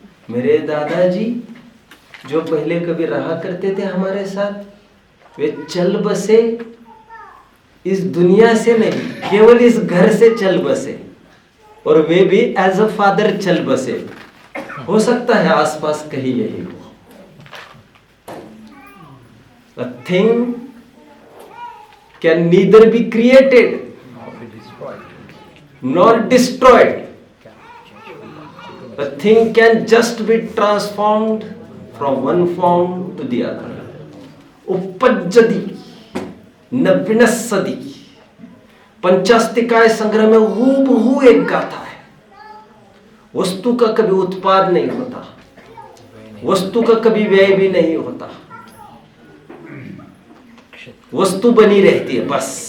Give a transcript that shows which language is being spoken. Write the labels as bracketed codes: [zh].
[hi] मेरे दादाजी जो पहले कभी रहा करते थे हमारे साथ, वे चल बसे, इस दुनिया से नहीं, केवल इस घर से चल बसे, और वे भी [en] as a father [hi] चल बसे। हो सकता है आसपास कहीं यही हो। [en] A thing can neither be created nor destroyed. A thing can just be transformed from one form to the other. [pra] उपज्जति न विनश्यति, [hi] पंचास्तिकाय संग्रह में हूबहू एक गाथा है। वस्तु का कभी उत्पाद नहीं होता, वस्तु का कभी व्यय भी नहीं होता, वस्तु बनी रहती है बस।